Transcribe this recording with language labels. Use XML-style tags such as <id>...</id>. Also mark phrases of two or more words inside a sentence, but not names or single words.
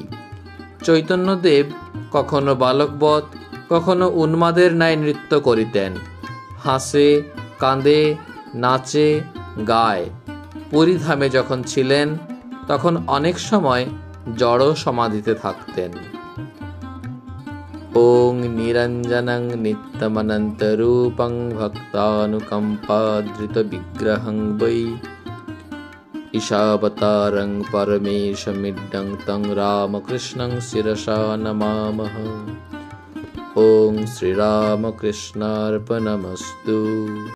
<bn>চৈতন্যদেব কখনো বালকবৎ, কখনো উন্মাদের ন্যায় নৃত্য করিতেন। হাসে, কাঁদে, নাচে, গায়। পুরীধামে যখন ছিলেন, তখন অনেক সময় জড় সমাধিতে থাকতেন।</bn> <sa>ॐ निरञ्जनं नित्यमनन्तरूपं भक्तानुकम्पाधृतविग्रहं वै ईशावतारं परमेशमिड्डं तं रामकृष्णं शिरसा नमामः। ॐ श्रीरामकृष्णार्पणमस्तु।</sa>